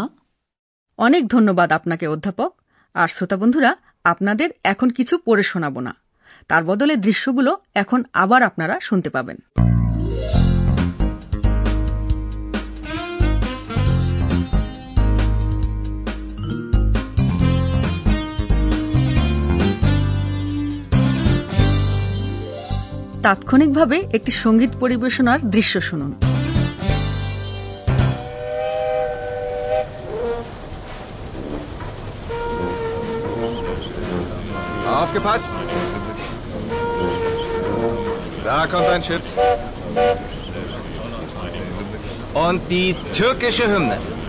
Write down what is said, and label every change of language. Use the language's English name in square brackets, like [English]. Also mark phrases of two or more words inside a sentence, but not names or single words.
[Bangla] অনেক ধন্যবাদ আপনাকে অধ্যাপক। আর শ্রোতা বন্ধুরা, আপনাদের এখন কিছু পড়ে শোনাব না, তার বদলে দৃশ্যগুলো এখন আবার আপনারা শুনতে পাবেন। তাৎক্ষণিকভাবে একটি সঙ্গীত পরিবেশনার দৃশ্য শুনুন। [German] Aufgepasst! Da kommt ein Schiff. Und die türkische Hymne.